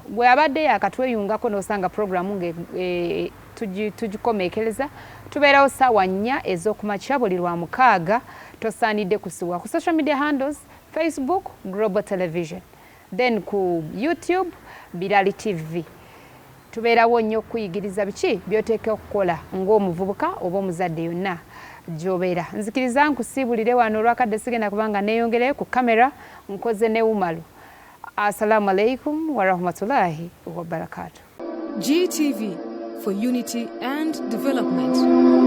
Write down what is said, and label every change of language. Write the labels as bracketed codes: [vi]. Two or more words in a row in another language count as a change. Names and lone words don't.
[lg] Bwe abadde yakatweyungako n'osanga programu tugikomeekereza tubeerawo ssaawa 4 ez'okumakya buli lwa 6 tosaanidde kusiwa ku [en] social media handles [lg] Facebook Global Television, then ku YouTube Birali TV. Tubeerawo nnyo okuyigiriza biki by'oteeka okukola ng'omuvubuka oba omuzadde yonna gy'obeera. Nzikiriza nkusiibulire wano olwakadde sigenda kubanga neeyongereyo ku kamera nkoze ne Umalu. [ar] السلام عليكم ورحمة الله وبركاته. [en] GTV for unity and development.